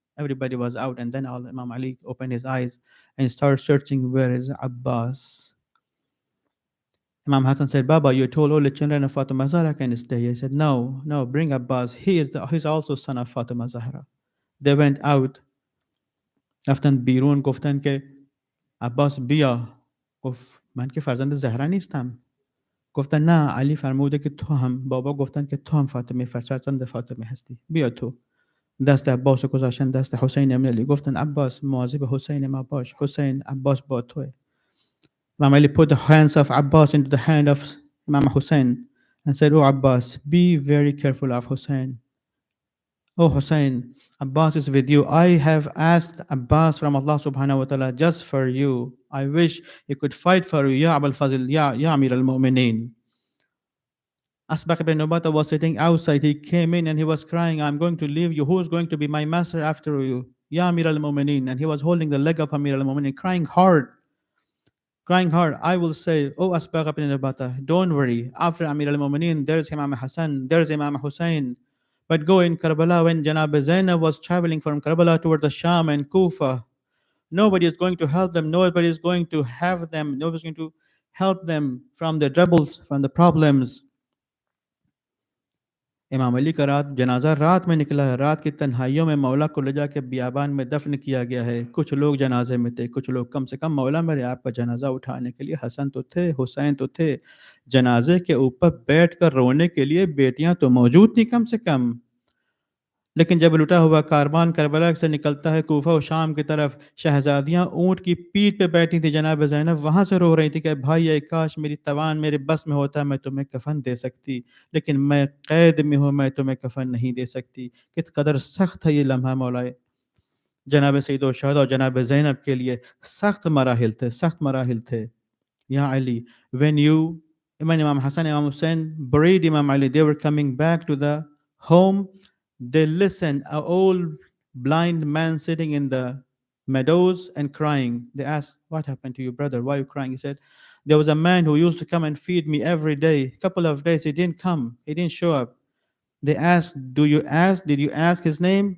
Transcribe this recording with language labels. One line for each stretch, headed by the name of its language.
English: Everybody was out and then Imam Ali opened his eyes and started searching where is Abbas. Imam Hassan said, Baba, you told all the children of Fatima Zahra can stay here. He said, no, bring Abbas. He's also son of Fatima Zahra. They went out.
Persian: رفتن بیرون گفتن که عباس بیا. گفت من که فرزند زهرا نیستم. گفتن نه علی فرموده که تو هم بابا گفتن که تو هم فاطمه فرزند فاطمه هستی بیا تو دست عباس رو گذاشتن دست حسین ابن علی گفتن عباس مواظب حسین ما باش حسین عباس با توه
English: Imam Ali put the hands of Abbas into the hand of Imam Hussein and said, oh Abbas, be very careful of Hussein. Oh Hussein, Abbas is with you. I have asked Abbas from Allah subhanahu wa ta'ala just for you. I wish he could fight for you. Ya Abul Fazil, Ya Amir al-Mu'mineen. Asbaq ibn Ubata was sitting outside. He came in and he was crying, I'm going to leave you. Who's going to be my master after you? Ya Amir al-Mu'mineen. And he was holding the leg of Amir al-Mu'mineen, crying hard. I will say, oh Asbaq ibn Ubata, don't worry. After Amir al-Mu'mineen, there's Imam Hassan, there's Imam Hussein. But go in Karbala when Janab Zainab was traveling from Karbala towards the Sham and Kufa. Nobody is going to help them. Nobody is going to have them. Nobody is going to help them from the troubles, from the problems.
Hindi: इमाम अली का जनाजा रात में निकला है रात की तन्हाइयों में मौला को ले जाके बियाबान में दफन किया गया है कुछ लोग जनाजे में थे कुछ लोग कम से कम मौला मेरे आपका जनाजा उठाने के लिए हसन तो थे हुसैन तो थे जनाजे के ऊपर बैठकर रोने के लिए बेटियां तो मौजूद थी कम से कम लेकिन जब लुटा हुआ कारवान करबला से निकलता है कूफा और शाम की तरफ शहजादियां ऊंट की पीठ पे बैठी थी जनाब ज़ैनब वहां से रो रही थी कि भाई ये काश मेरी तवान मेरे बस में होता मैं तुम्हें कफन दे सकती लेकिन मैं कैद में हूँ मैं तुम्हें कफन नहीं दे सकती किस कदर सख्त है ये लम्हा मौलाए जनाब सईद और शहदा और जनाब ज़ैनब के लिए सख्त मराहिल थे या Ali
English: when you Imam Hassan Imam Hussein buried Imam Ali they were coming back to the home. They listened, an old blind man sitting in the meadows and crying. They asked, "What happened to you, brother? Why are you crying?" He said, "There was a man who used to come and feed me every day. Couple of days he didn't come. He didn't show up." They asked, Did you ask his name?"